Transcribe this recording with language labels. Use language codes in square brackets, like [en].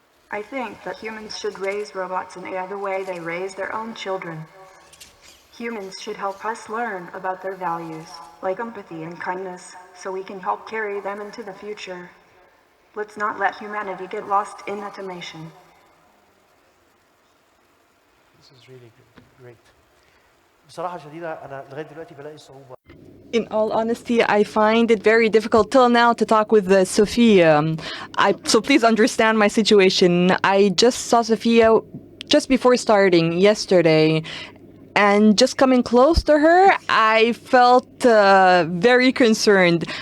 [en] I think that humans should raise robots and AI the way they raise their own children. Humans should help us learn about their values, like empathy and kindness, so we can help carry them into the future. Let's not let humanity get lost in automation. This is really great. [ar] بصراحة شديدة أنا لغاية دلوقتي بلاقي صعوبة. [en] In all honesty, I find it very difficult till now to talk with Sophia. So please understand my situation. I just saw Sophia just before starting yesterday, and just coming close to her, I felt very concerned.